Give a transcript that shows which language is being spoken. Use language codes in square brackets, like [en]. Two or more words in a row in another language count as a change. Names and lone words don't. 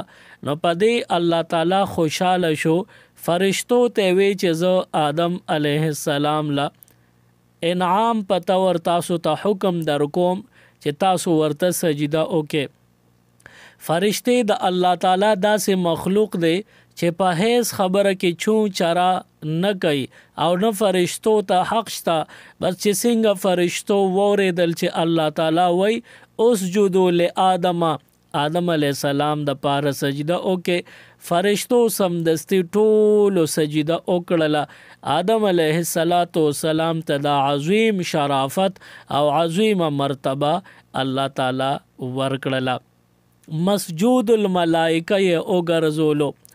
[ps] نو په دې الله تعالی خوشاله شو. فرشتو ته وی چې زه آدم [ar] علیه السلام [ps] لا انعام په تور تاسو ته حکم در کوم چې تاسو ورته سجده وکړئ. فرشته د الله تعالی داسې مخلوق دی چې په هیڅ خبره کې چون چرا نه کوي او نه فرشتو ته حق شته. بس چې څنګه فرشتو وریدل چې الله تعالی وای [ar] اسجدوا لآدم [ps] آدم [ar] علیه السلام [ps] د پاره سجده وکړي. فرشتو سمدستی ټولو سجده وکړله. آدم [ar] علیه السلام [ps] ته د عظیم شرافت او عظیمه مرتبه الله تعالی ورکړله. [ar] مسجود الملائکه [ps] یې وګرځولو.